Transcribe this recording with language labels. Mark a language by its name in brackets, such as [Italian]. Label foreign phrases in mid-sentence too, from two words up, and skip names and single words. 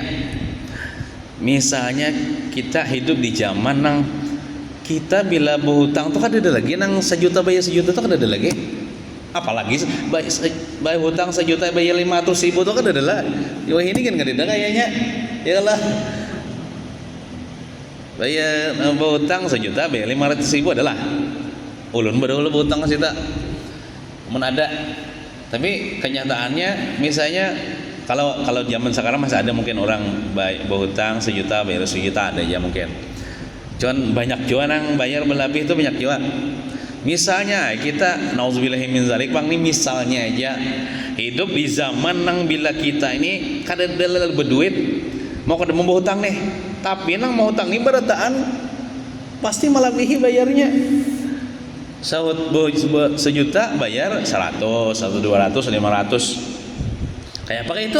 [Banjar] Misalnya kita hidup di zaman nang kita bila berhutang tuh kan ada lagi nang 1 juta bayar 1 juta tuh kan ada lagi. Apalagi bayar hutang 1 juta bayar 500.000 tuh kan ada lah. [Indonesian] Wah ini kan enggak ada kayaknya. Iyalah. [Banjar] Bayar berhutang 1 juta bayar 500.000 adalah. Ulun berdahulu berhutang ke situ. Ada. [Indonesian] Tapi kenyataannya misalnya kalau zaman sekarang masih ada mungkin orang berhutang 1 juta bayar 1 juta ada ya mungkin. [Banjar] Cuman banyak juga nang bayar berlebih itu banyak juga. Misalnya kita [Arabic] نعوذ بالله من ذلك [Banjar] bang, ini misalnya aja hidup di zaman nang bila kita ini kada ada berduit mau kada mau berhutang nih, tapi nang mau hutang ini berataan pasti melebihi bayarnya. Sahut 1 juta bayar 100, 200, 500. Kayak apa itu?